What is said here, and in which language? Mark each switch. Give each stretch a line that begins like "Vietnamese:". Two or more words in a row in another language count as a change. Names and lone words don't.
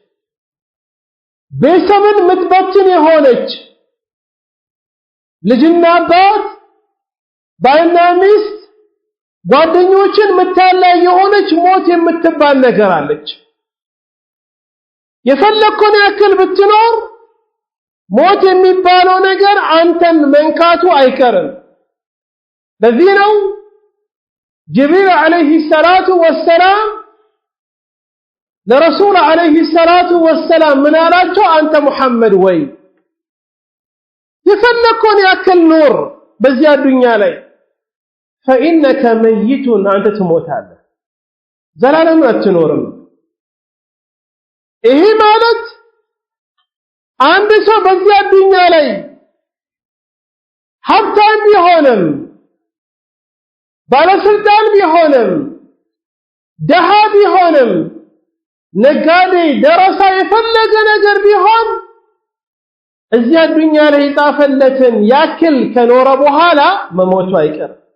Amharic: ቤተሰብን የምትበትን የሆነች ልጅና አባት ባልና ሚስት ጓደኞችን የምታለያይ የሆነች ሞት የምትባል ነገር አለች። የፈለከውን ያክል ብትኖር ሞት የሚባለው ነገር አንተን መንካቱ አይቀርም። ለዚህ ነው ጅብሪል
Arabic: عليه الصلاة والسلام
Amharic: ለረሱል
Arabic: عليه الصلاة والسلام
Amharic: ምን አላቸው? አንተ ሙሐመድ ወይ የፈለከውን ያክል ኑር በዚያ ዱንያ ላይ
Arabic: فإنك ميت
Amharic: አንተ ትሞታለህ፣ ዘላለም አትኖርም። ይሄ ማለት አንድ ሰው በዚያ ዱንያ ላይ ሀብታም ቢሆንም ባለስልጣን ቢሆንም ደሃ ቢሆንም ነጋዴ ደረሳ የፈለገ ነገር ቢሆን እዚያ ዱንያ ላይ ጣፈለትን ያክል ከኖረ በኋላ መሞቱ አይቀርም።